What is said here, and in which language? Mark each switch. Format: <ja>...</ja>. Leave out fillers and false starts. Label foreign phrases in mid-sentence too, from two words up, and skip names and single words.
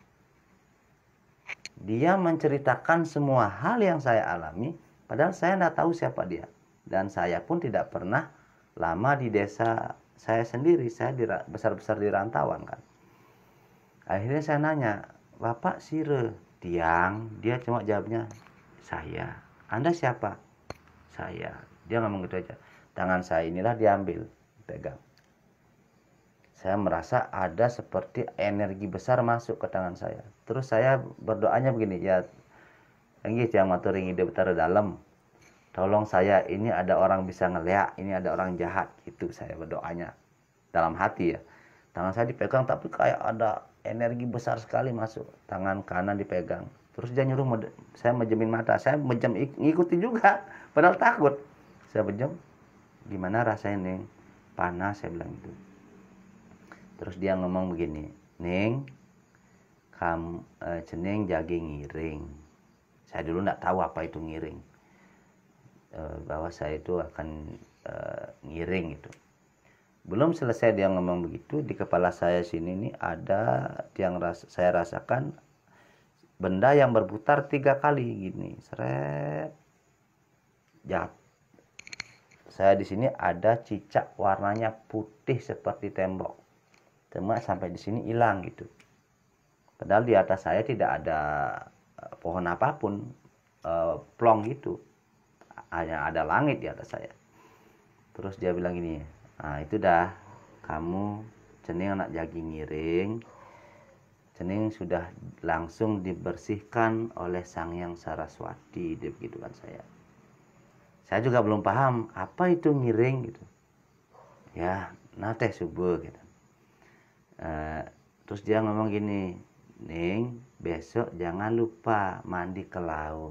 <id>Dia menceritakan semua hal yang saya alami, padahal saya tidak tahu siapa dia. Dan saya pun tidak pernah lama di desa saya sendiri. Saya besar-besar di rantauan kan. Akhirnya saya nanya, "Bapak sire?" "Tiang." Dia cuma jawabnya, "Saya." "Anda siapa?" "Saya." Dia ngomong gitu aja. Tangan saya inilah diambil, pegang. Saya merasa ada seperti energi besar masuk ke tangan saya. Terus saya berdoanya begini, "Ya,</id> <ban>enggih yang maturi ngide betara dalam.</ban> <id>Tolong saya, ini ada orang bisa ngeliat, ini ada orang jahat." Gitu saya berdoanya dalam hati ya. Tangan saya dipegang tapi kayak ada energi besar sekali masuk. Tangan kanan dipegang. Terus dia nyuruh saya menjemin mata. Saya menjem, ngikutin juga, padahal takut. Saya menjem, "Gimana rasanya, Neng?" "Panas," saya bilang gitu. Terus dia ngomong begini, "Neng, kamu</id> <ban>ceneng jagi ngiring."</ban> <id>Saya dulu nggak tahu apa itu ngiring, bahwa saya itu akan ngiring itu. Belum selesai dia ngomong begitu, di kepala saya sini nih ada yang saya rasakan benda yang berputar 3 kali gini, seret. Jat. Saya di sini ada cicak warnanya putih seperti tembok. Cuma sampai di sini hilang gitu. Padahal di atas saya tidak ada pohon apapun, plong gitu. Hanya ada langit di atas saya. Terus dia bilang gini, nah itu dah, kamu</id> <ban>cening anak jagi miring,</ban> <id>cening sudah langsung dibersihkan oleh Sang Hyang Saraswati, dia begitu kan saya. Saya juga belum paham apa itu miring gitu. Ya, nah teh subuh gitu. Terus dia ngomong gini, Ning, besok jangan lupa mandi ke laut.</id>